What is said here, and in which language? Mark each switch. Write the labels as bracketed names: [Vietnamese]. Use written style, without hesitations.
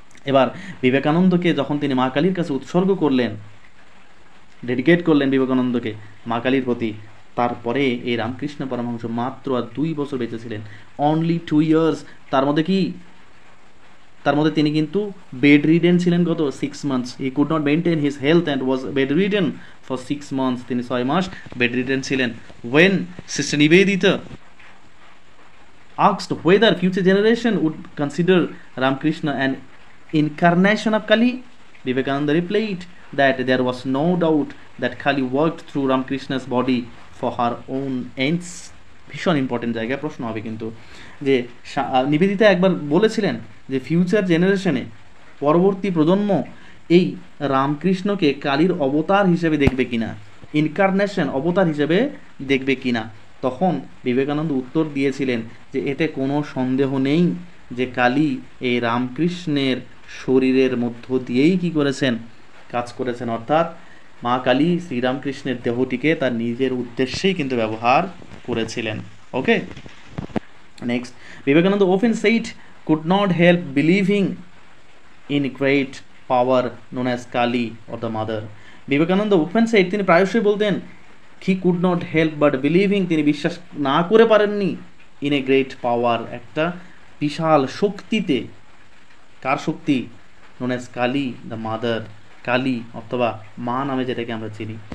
[Bangla] এবার বিবেকানন্দকে যখন তিনি মা কালীর কাছে উৎসর্গ করলেন, ডেডিকেট করলেন বিবেকানন্দকে মা কালীর প্রতি, তারপরে এই রামকৃষ্ণ পরমহংস মাত্র আর 2 বছর বেঁচে ছিলেন। [English] Only 2 years। [Bangla] তার মধ্যে তিনি কিন্তু বেড রিডেন ছিলেন কত? 6 months। [English] He could not maintain his health and was bed ridden for 6 months। [Bangla] তিনি 6 মাস বেড রিডেন ছিলেন। [English] When sister Nivedita asked whether future generation would consider Ramakrishna an incarnation of Kali, Vivekananda replied that there was no doubt that Kali worked through Ramakrishna's body for her own ends। [Bangla] ভীষণ important জায়গায় প্রশ্ন হবে কিন্তু, যে নিবেদিতা একবার বলেছিলেন যে future জেনারেশনে, পরবর্তী প্রজন্ম এই রামকৃষ্ণকে কালীর অবতার হিসেবে দেখবে কিনা, ইনকারনেশন অবতার হিসেবে দেখবে কিনা। তখন বিবেকানন্দ উত্তর দিয়েছিলেন যে এতে কোনো সন্দেহ নেই যে কালী এই রামকৃষ্ণের শরীরের মধ্য দিয়েই কি করেছেন? কাজ করেছেন। অর্থাৎ মা কালী শ্রীরামকৃষ্ণের দেহটিকে তার নিজের উদ্দেশ্যেই কিন্তু ব্যবহার করেছিলেন। [English] Okay, next, Vivekananda often said could not help believing in great power known as Kali or the mother। [Bangla] Vivekananda [English] often said, [Bangla] তিনি প্রায়শই বলতেন, [English] he could not help but believing, [Bangla] তিনি বিশ্বাস না করে পারেননি, [English] in a great power, [Bangla] একটা বিশাল শক্তিতে। কার শক্তি? [English] known as Kali the mother, [Bangla] Kali অথবা মা নামে যেটাকে আমরা চিনি।